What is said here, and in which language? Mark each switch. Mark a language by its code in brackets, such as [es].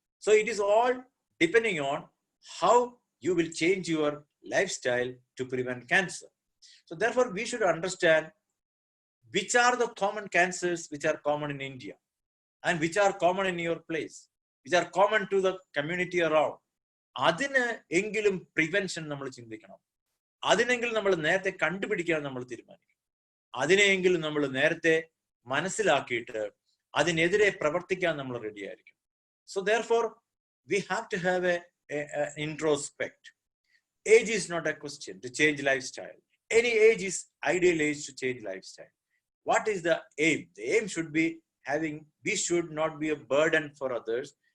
[en] So it is all depending on how you will change your lifestyle to prevent cancer. So therefore we should understand which are the common cancers which are common in India and which are common in your place, which are common to the community around. [ml] അതിന് എങ്കിലും prevention നമ്മൾ ചിന്തിക്കണം. അതിനെങ്കിലും നമ്മൾ നേരത്തെ കണ്ടുപിടിക്കാൻ നമ്മൾ തീരുമാനിക്കണം. അതിനെങ്കിലും നമ്മൾ നേരത്തെ മനസ്സിലാക്കിയിട്ട് അതിനെതിരെ പ്രവർത്തിക്കാൻ നമ്മൾ റെഡി ആയിരിക്കും. [en] So therefore we have to have a introspect. Age is not a question to change lifestyle. Any age is ideal age to change lifestyle. What is the aim? The aim should be we should not be a burden for others.